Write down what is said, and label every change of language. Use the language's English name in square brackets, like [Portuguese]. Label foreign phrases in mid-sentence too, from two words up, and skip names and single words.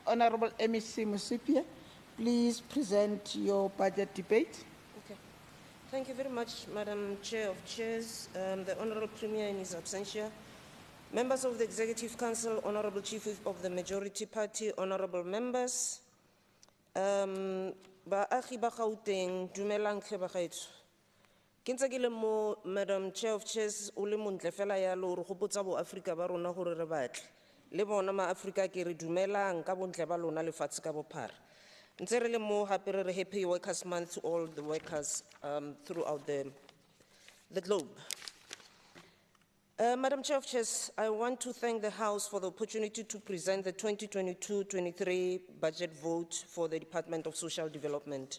[English] Honorable MEC Musipia, please present your budget debate. Okay. Thank you very much, Madam Chair of Chairs, the Honorable Premier in his absentia, members of the Executive Council, Honorable Chief Whip of the Majority Party, honorable members, [Tswana] baagi ba Gauteng, dumelang hle bagaetsho. Ke ntse ke le mo, [English] Madam Chair of Chairs, [Tswana] o le montle fela yalo re gopotsa bo Afrika ba rona gore re batle. Le bona ma Afrika ke re dumelang ka bontle ba lona lefatshe ka bophara. Ntse re le mo hape re [English] Happy Workers Month to all the workers throughout the globe. Madam Chair of Chairs, I want to thank the House for the opportunity to present the 2022-23 budget vote for the Department of Social Development.